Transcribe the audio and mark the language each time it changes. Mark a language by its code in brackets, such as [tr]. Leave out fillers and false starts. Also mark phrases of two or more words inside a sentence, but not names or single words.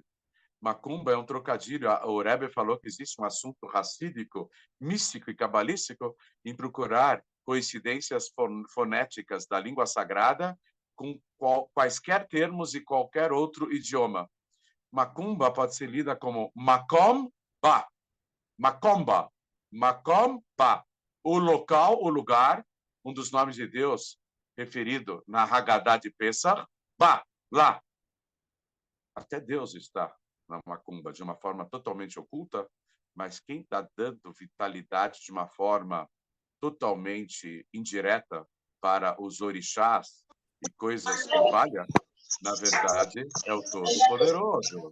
[pt] Macumba é um trocadilho. O Rebbe falou que existe um assunto racídico, místico e cabalístico em procurar coincidências fonéticas da língua sagrada com quaisquer termos e qualquer outro idioma. Macumba pode ser lida como [he] מקום בא, [pt] macomba, [he] מקום בא, [pt] o local, o lugar, um dos nomes de Deus referido na Haggadah de Pesach, ba, lá. Até Deus está na macumba de uma forma totalmente oculta, mas quem está dando vitalidade de uma forma totalmente indireta para os orixás e coisas que valha, na verdade, é o Todo-Poderoso.